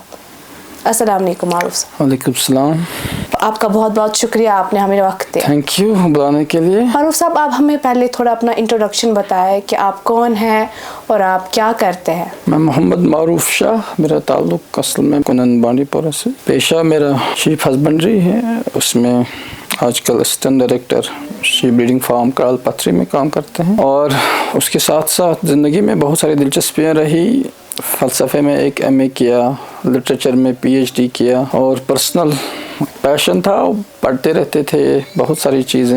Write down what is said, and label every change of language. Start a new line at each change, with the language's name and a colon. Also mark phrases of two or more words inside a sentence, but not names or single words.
Urdu: السلام علیکم معروف صاحب. وعلیکم السلام. آپ کا بہت بہت شکریہ، آپ نے ہمیں وقت دیا.
English: thank you
Urdu: بلانے کے لیے. معروف صاحب، آپ ہمیں پہلے تھوڑا اپنا انٹروڈکشن بتائیں کہ آپ کون ہیں اور آپ کیا کرتے ہیں. میں محمد معروف شاہ، میرا تعلق اصل میں کنن بانڈی پورہ سے. پیشہ میرا
English: sheep husbandry
Urdu: ہے، اس میں آج کل
English: assistant director sheep breeding farm
Urdu: کرال پتھری میں کام کرتے ہیں. اور اس کے ساتھ ساتھ زندگی میں بہت ساری دلچسپیاں رہی. فلسفے میں ایک ایم اے کیا، لٹریچر میں پی ایچ ڈی کیا، اور
English: personal passion
Urdu: تھا، پڑھتے رہتے تھے بہت ساری چیزیں.